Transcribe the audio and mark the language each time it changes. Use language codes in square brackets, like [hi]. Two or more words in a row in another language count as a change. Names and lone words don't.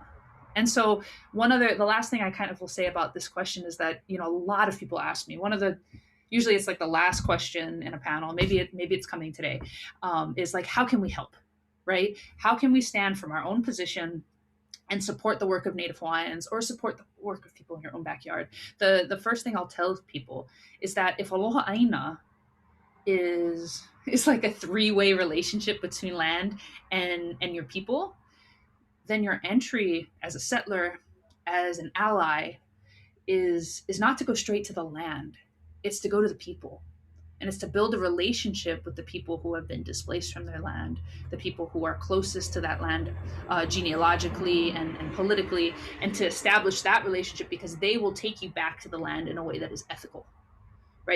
[en] And so the last thing I kind of will say about this question is that, you know, a lot of people ask me, usually it's like the last question in a panel, maybe it's coming today, is like, how can we help, right? How can we stand from our own position and support the work of Native Hawaiians or support the work of people in your own backyard? The first thing I'll tell people is that if [haw] aloha ʻāina [en] is like a three-way relationship between land and your people, then your entry as a settler, as an ally, is not to go straight to the land. It's to go to the people. And it's to build a relationship with the people who have been displaced from their land, the people who are closest to that land genealogically and politically, and to establish that relationship, because they will take you back to the land in a way that is ethical, right?